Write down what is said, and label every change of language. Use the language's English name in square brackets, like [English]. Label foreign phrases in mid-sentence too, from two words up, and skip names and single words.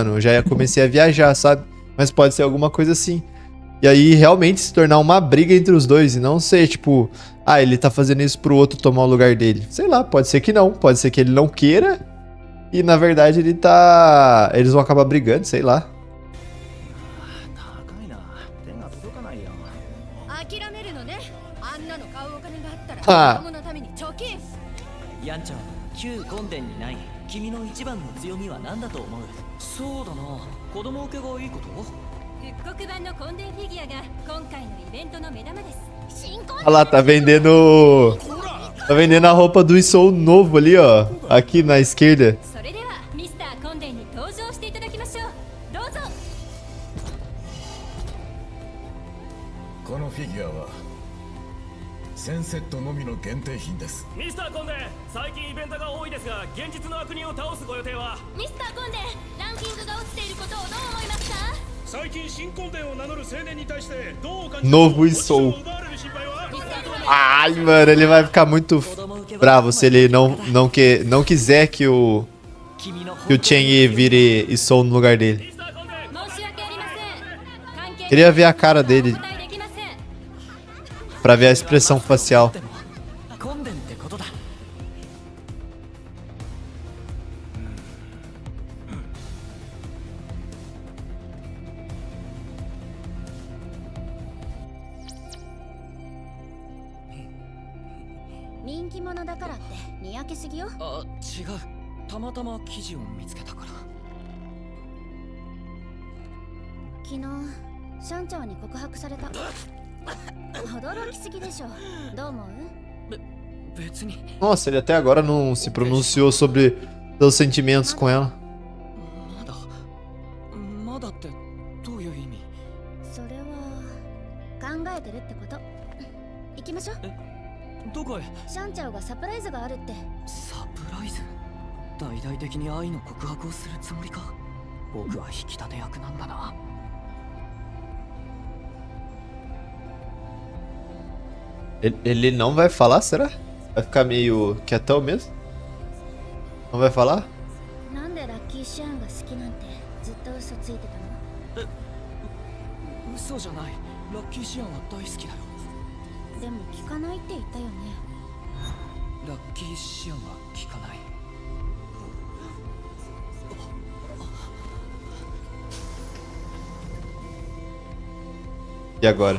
[Portuguese] Eu já comecei a viajar, sabe? Mas pode ser alguma coisa assim. E aí realmente se tornar uma briga entre os dois e não ser tipo, ah, ele tá fazendo isso pro outro tomar o lugar dele. Sei lá, pode ser que não. Pode ser que ele não queira e na verdade eles vão acabar brigando, sei lá. [Japanese] 高いな手が届かないよ諦めるのね。あんなの買うお金があったらはあ子供のために貯金。ヤンちゃん旧根殿にない君の一番の強みは何だと思うそうだな子供受けがいいこと復刻版の根殿フィギュアが今回のイベントの目玉です。新婚 [Portuguese] Olha lá, tá vendendo a roupa do Soul novo ali, ó. Aqui na esquerda. [Japanese] それではミスター根殿に登場していただきましょう。どうぞ。このフィギュアは1000セットのみの限定品です。ミスターコンデン、最近イベントが多いですが、現実の悪人を倒すご予定は？ミスター根殿、ランキングが落ちていることをどう思いますか？最近新コンデンを名乗る青年に対してどう感じ [Portuguese] Novo Soul. Ai, mano, ele vai ficar muito bravo se ele não quiser que o Chang'e vire Soul no lugar dele. [Japanese] 申し訳ありません。関係 [Portuguese] Queria ver a cara dele [Japanese] お答えできません。 [Portuguese] pra ver a expressão facial. [Japanese] 根殿ってことだ人気者だからってにやけすぎよ。あ違うたまたま記事を見つけたから昨日シャンチャオに告白された。驚きすぎでしょ。どう思う？別に [Portuguese] Nossa, ele até agora não se pronunciou sobre seus sentimentos com ela. [Japanese] まだってどういう意味それは考えてるってこと。行きましょう。どこへシャンチャオがサプライズがあるって。サプライズ大々的に愛の告白をするつもりか僕は引き立て役なんだな [Portuguese] Ele não vai falar, será? Vai ficar meio quietão mesmo? Não vai falar? [Japanese] なんでラッキーシアンが好きなんてずっと嘘ついてたの？嘘じゃないラッキーシアンは大好きだよでも聞かないって言ったよね。ラッキーシアンは聞かない [Portuguese] E agora?